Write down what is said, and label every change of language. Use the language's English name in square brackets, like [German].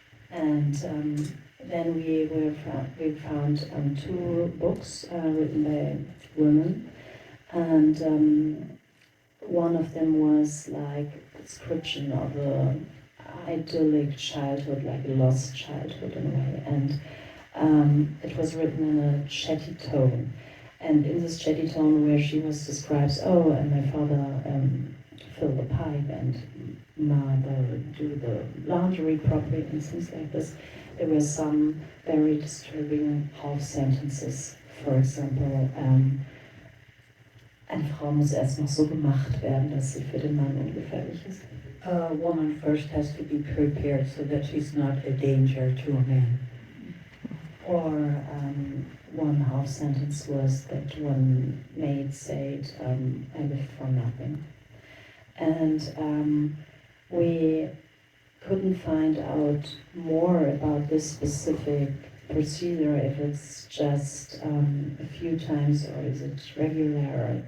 [English] And then we found 2 books written by women, and one of them was like a description of a idyllic childhood, like a lost childhood in a way, and it was written in a chatty tone. And in this chatty tone, where she describes, and my father filled the pipe, and mother do the laundry properly, and things like this. There were some very disturbing half sentences. For example, [German] eine Frau muss erst noch so gemacht werden, dass sie für den Mann ungefährlich ist. [English] A woman first has to be prepared so that she's not a danger to a man. Or one half sentence was that one maid said, I live for nothing. And we couldn't find out more about this specific procedure, if it's just a few times or is it regular.